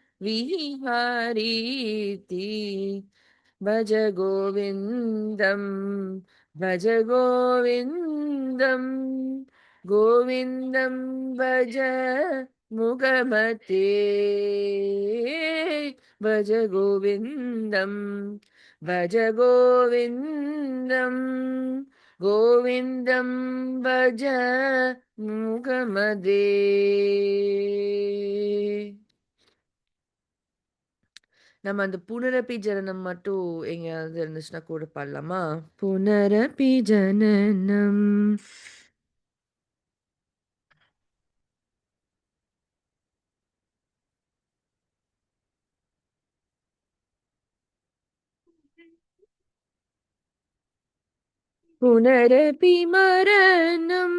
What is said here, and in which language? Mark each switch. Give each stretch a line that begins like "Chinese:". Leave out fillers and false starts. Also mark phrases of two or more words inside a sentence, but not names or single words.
Sanskrit: विहारीति भज गोविन्दं भज गोविन्दं गोविन्दं भज मुगमते भज गोविन्दं भज गोविन्दं गोविन्दं भज मुगमदे
Tamil: நம்ம அந்த
Sanskrit: पुनरपि जननम्
Tamil: மட்டும் எங்கேயாவது இருந்துச்சுன்னா கூட பாடலாமா?
Sanskrit: पुनरपि जननम् पुनरपि मरणं